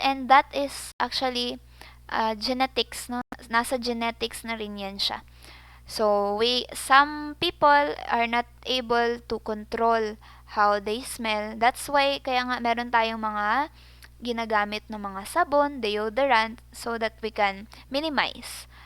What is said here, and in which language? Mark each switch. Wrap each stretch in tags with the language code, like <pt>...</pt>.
<en>And that is actually genetics, no?</en> <tl>Nasa genetics na rin yan siya.</tl> <en>So, some people are not able to control how they smell. That's why,</en> <tl>kaya nga meron tayong mga ginagamit ng mga sabon, deodorant,</tl> <en>so that we can minimize.</en>